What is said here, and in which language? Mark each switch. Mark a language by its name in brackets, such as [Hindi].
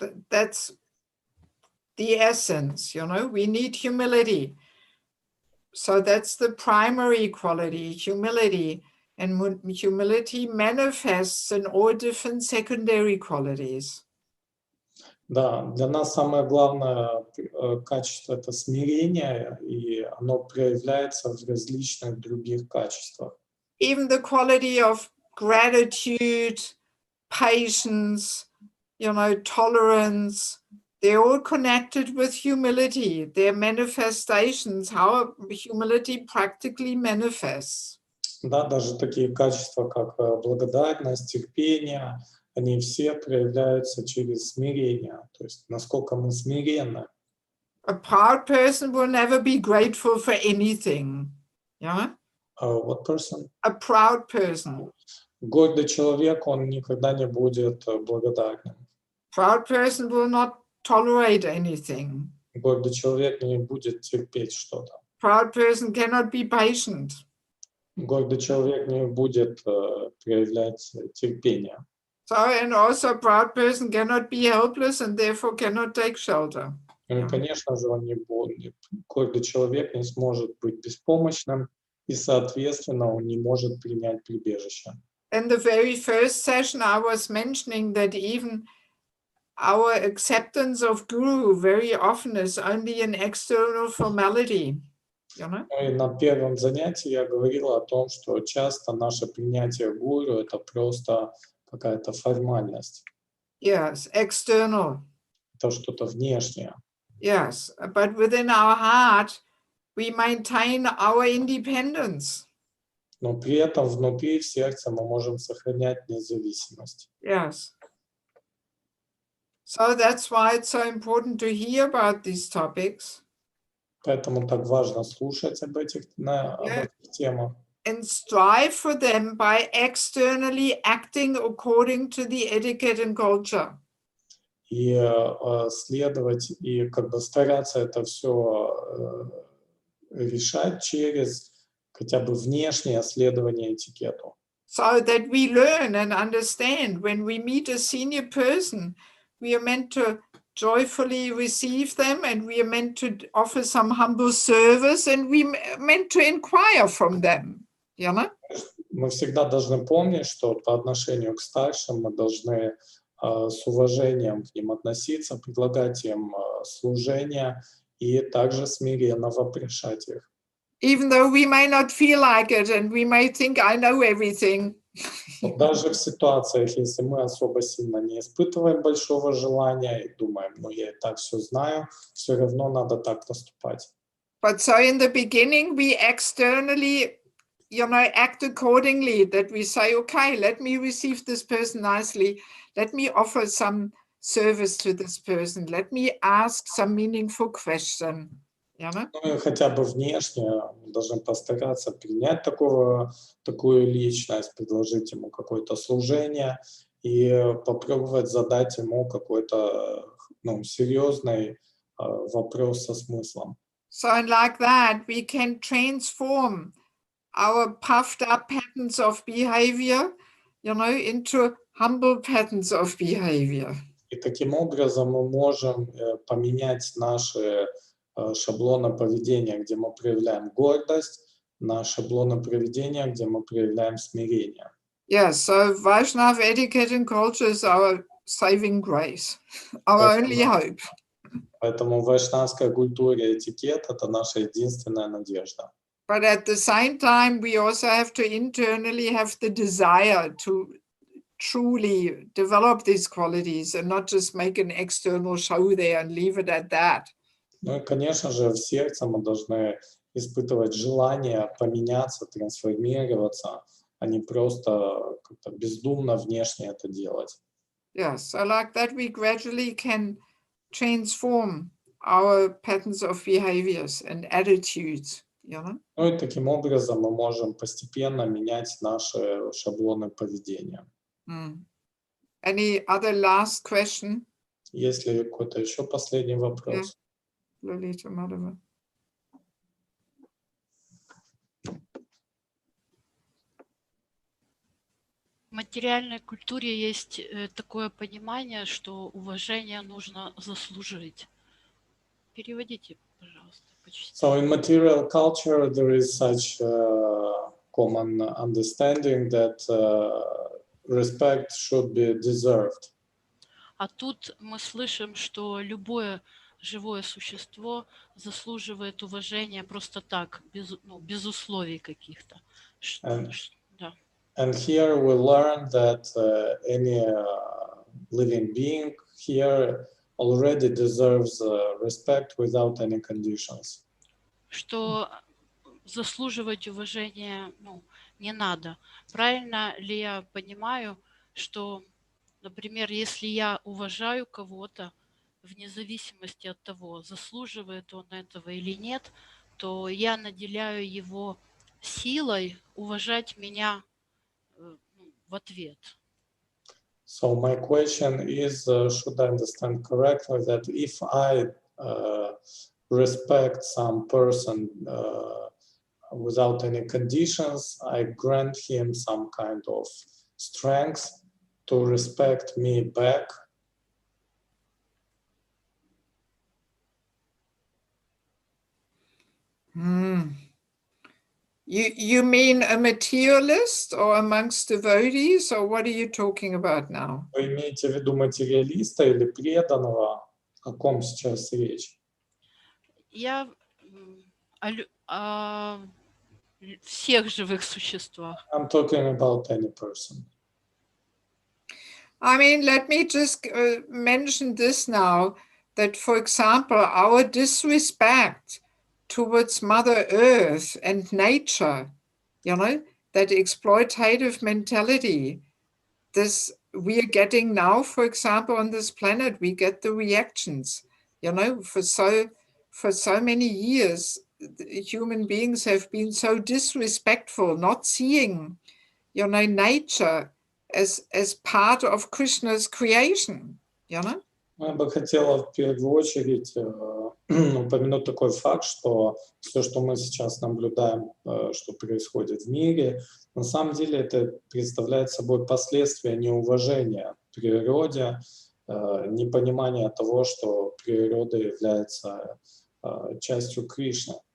[English] That's the essence, we need humility. So that's the primary quality, humility. And humility manifests in all different secondary qualities. [Russian] Да, для нас самое главное качество — это смирение, и оно проявляется в различных других качествах. [English] Even the quality of gratitude, patience, tolerance, they're all connected with humility. They're manifestations, how humility practically manifests. [Russian] Да, даже такие качества, как благодарность, терпение, они все проявляются через смирение, то есть насколько мы смиренны. [English] A proud person will never be grateful for anything. Yeah? What person? A proud person. [Russian] Гордый человек, он никогда не будет благодарным. [English] Proud person will not tolerate anything. [Russian] Гордый человек не будет терпеть что-то. [English] Proud person cannot be patient. [Russian] Гордый человек не будет проявлять терпение. [English] So, and also a proud person cannot be helpless and therefore cannot take shelter. [Russian] Ну и, конечно же, гордый человек не сможет быть беспомощным, и, соответственно, он не может принять прибежище. [English] In the very first session, I was mentioning that even our acceptance of Guru very often is only an external formality. You know? [Russian] Ну и на первом занятии я говорила о том, что часто наше принятие гуру — это просто какая-то формальность, [English] Yes, external. [Russian] это что-то внешнее. [English] Yes, but within our heart, we maintain our independence. [Russian] Но при этом внутри, в сердце, мы можем сохранять независимость. [English] Yes. So that's why it's so important to hear about these topics. [Russian] Поэтому так важно слушать об этих темах. [English] And strive for them by externally acting according to the etiquette and culture. [Russian] И следовать, и как бы стараться это все решать через хотя бы внешнее следование этикету. [English] So that we learn and understand when we meet a senior person, we are meant to joyfully receive them and we are meant to offer some humble service and we are meant to inquire from them. You know? [Russian] Мы всегда должны помнить, что по отношению к старшим мы должны с уважением к ним относиться, предлагать им служение и также смиренно вопрошать их. [English] Even though we may not feel like it and we may think I know everything. [Russian] Даже в ситуациях, если мы особо сильно не испытываем большого желания и думаем, ну я и так все знаю, все равно надо так поступать. [English] But so in the beginning we externally, act accordingly, that we say, okay, let me receive this person nicely. Let me offer some service to this person. Let me ask some meaningful question. You know? [Russian] Ну и хотя бы внешне мы должны постараться принять такую личность, предложить ему какое-то служение и попробовать задать ему какой-то серьезный вопрос со смыслом. [English] So and like that, we can transform our puffed up patterns of behavior, into humble patterns of behavior. [Russian] И таким образом мы можем поменять наши шаблоны поведения, где мы проявляем гордость, на шаблоны поведения, где мы проявляем смирение. [English] Yes, so Vaishnava etiquette and culture is our saving grace, our only hope. [Russian] Поэтому вайшнавская культура и этикет — это наша единственная надежда. [English] But at the same time, we also have to internally have the desire to truly develop these qualities and not just make an external show there and leave it at that. [Russian] Ну и, конечно же, в сердце мы должны испытывать желание поменяться, трансформироваться, а не просто как-то бездумно внешне это делать. [English] Yes, so like that we gradually can transform our patterns of behaviors and attitudes, [Russian] Ну и таким образом мы можем постепенно менять наши шаблоны поведения. [English] Any other last question? [Russian] Есть ли какой-то еще последний вопрос? [English] Lolita Madhava. [Russian] В материальной культуре есть такое понимание, что уважение нужно заслужить. Переводите, пожалуйста, почти. [English] So in material culture there is such a common understanding that respect should be deserved. [Russian] А тут мы слышим, что любое живое существо заслуживает уважения просто так, без условий каких-то. Да. [English] And here we learn that any living being here already deserves respect without any conditions. [Russian] Что заслуживать уважения не надо. Правильно ли я понимаю, что, например, если я уважаю кого-то, вне зависимости от того, заслуживает он этого или нет, то я наделяю его силой уважать меня в ответ. [English] So my question is, should I understand correctly that if I respect some person without any conditions, I grant him some kind of strength to respect me back? You mean a materialist or amongst devotees, or what are you talking about now? [Russian] Вы имеете в виду материалиста или преданного? О ком сейчас речь? Я о всех живых существах. [English] I'm talking about any person. I mean, let me just mention this now, that, for example, our disrespect towards Mother Earth and nature, that exploitative mentality, this we are getting now, for example, on this planet, we get the reactions, for so many years, human beings have been so disrespectful, not seeing, nature as part of Krishna's creation, [Russian] Я бы хотела в первую очередь упомянуть такой факт, что все, что мы сейчас наблюдаем, что происходит в мире, на самом деле это представляет собой последствия неуважения к природе, непонимания того, что природа является частью Кришны.